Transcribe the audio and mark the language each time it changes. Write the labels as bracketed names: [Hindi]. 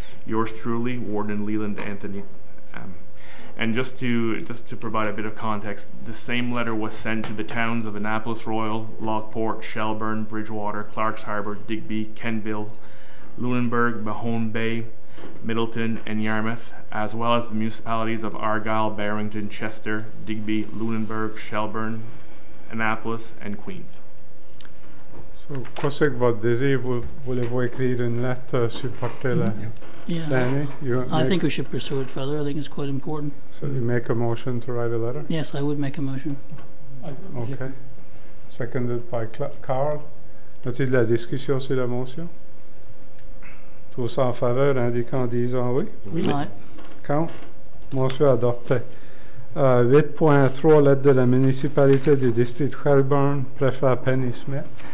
[English] Yours truly, Warden Leland Anthony. And just to provide a bit of context, the same letter was sent to the towns of Annapolis Royal, Lockport, Shelburne, Bridgewater, Clarks Harbour, Digby, Kenville, Lunenburg, Mahone Bay, Middleton, and Yarmouth, as well as the municipalities of Argyll, Barrington, Chester, Digby, Lunenburg, Shelburne, Annapolis, and Queens. [French] So, qu'est-ce que votre désir? Voulez-vous écrire une lettre supporter la [English] Yeah, I think we should pursue it further. I think it's quite important. So you make a motion to write a letter? Yes, I would make a motion. Okay. Seconded by Carl. [French] Y a-t-il de la discussion sur la motion? Tous en faveur, indiquant en disant oui? Oui. Contre? Motion adoptée. 8.3, lettre de la municipalité du district Shelburne, préfet Penny Smith.